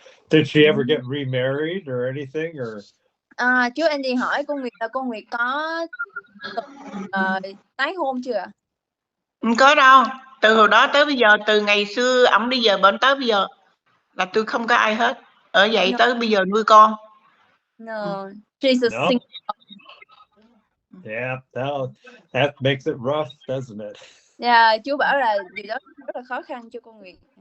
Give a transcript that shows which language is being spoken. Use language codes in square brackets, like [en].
[en] Did she ever get remarried or anything, or? [vi] Chú Andy hỏi cô Nguyệt là cô Nguyệt có tái hôn chưa ạ? Không có đâu. Từ hồi đó tới bây giờ, từ ngày xưa ổng đi về bệnh tới bây giờ là tôi không có ai hết. Ở vậy tới bây giờ nuôi con. [en] No, she's a single. Yeah, that makes it rough, doesn't it? [vi] Yeah, chú bảo là điều đó rất là khó khăn cho cô Nguyệt.